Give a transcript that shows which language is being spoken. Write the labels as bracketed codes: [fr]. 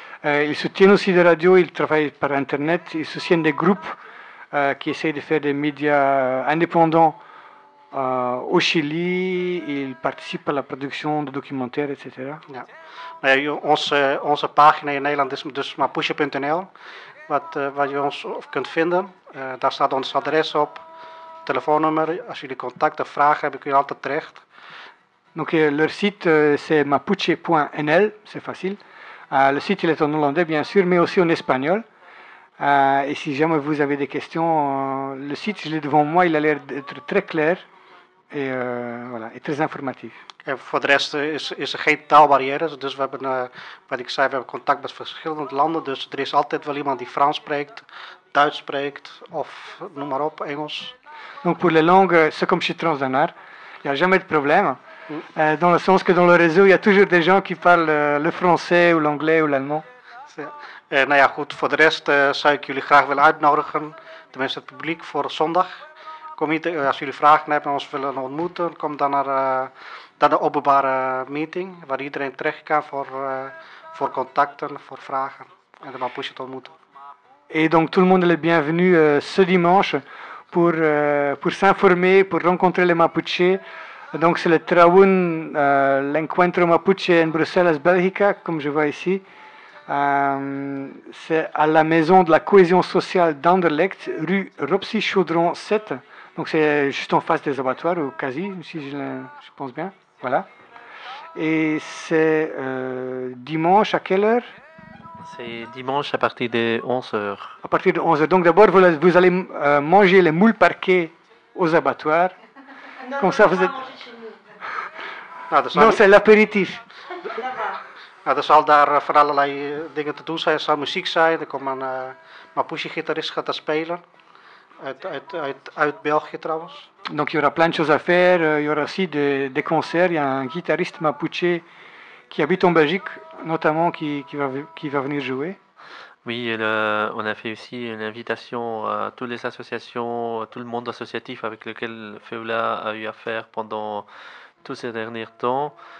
[fr] Ils soutiennent aussi des radios, ils travaillent par Internet, ils soutiennent des groupes qui essayent de faire des médias indépendants au Chili, ils participent à la production de documentaires, etc. [nl] Ja. Nou ja, onze pagina in Nederland is dus mapuche.nl, waar je ons kunt vinden. Daar staat ons adres op, telefoonnummer. Als jullie contacten, vragen hebben, kun je altijd terecht. [fr] Donc, leur site, c'est mapuche.nl, c'est facile. Le site il est en hollandais, bien sûr, mais aussi en espagnol. Et si jamais vous avez des questions, le site, je l'ai devant moi, il a l'air d'être très clair et très informatif. Et pour le reste, il n'y a pas de barrière. Donc, comme je l'ai dit, nous avons contact avec différents pays. Donc, il y a toujours quelqu'un qui français, [nl] spreekt, Duits spreekt, [fr] ou, [nl] noem maar op, Engels. [fr] Donc, pour les langues, c'est comme chez Transdanar, il n'y a jamais de problème. Dans le sens que dans le réseau, il y a toujours des gens qui parlent le français ou l'anglais ou l'allemand. [nl] Nou ja, goed, voor de rest zou ik jullie graag willen uitnodigen, tenminste het publiek, voor zondag. Als jullie vragen hebben en ons willen ontmoeten, kom dan naar de openbare meeting, waar iedereen terecht kan voor contacten, voor vragen en de Mapuche te ontmoeten. [fr] Et donc tout le monde est bienvenu ce dimanche pour s'informer, pour rencontrer les Mapuches. Donc c'est le Trawun, l'Encuentro Mapuche en Bruxelles, Belgique, comme je vois ici. C'est à la maison de la cohésion sociale d'Anderlecht, rue Ropsy-Chaudron 7. Donc c'est juste en face des abattoirs, ou quasi, si je pense bien. Voilà. Et c'est dimanche, à quelle heure? C'est dimanche à partir de 11h. À partir de 11h. Donc d'abord, vous allez manger les moules parquets aux abattoirs. Non, comme ça, vous êtes... Non, c'est l'apéritif. [nl] Nou, er zal daar van allerlei dingen te doen zijn. Er zal muziek zijn. Er komt een Mapuche-gitarist gaat dat spelen. Uit België trouwens. [fr] Donc il y aura plein de choses à faire. Il y aura aussi des concerts. Il y a un guitariste Mapuche qui habite en Belgique, notamment, qui va venir jouer. Oui, on a fait aussi une invitation à toutes les associations, à tout le monde associatif avec lequel Feula a eu affaire pendant tous ces derniers temps.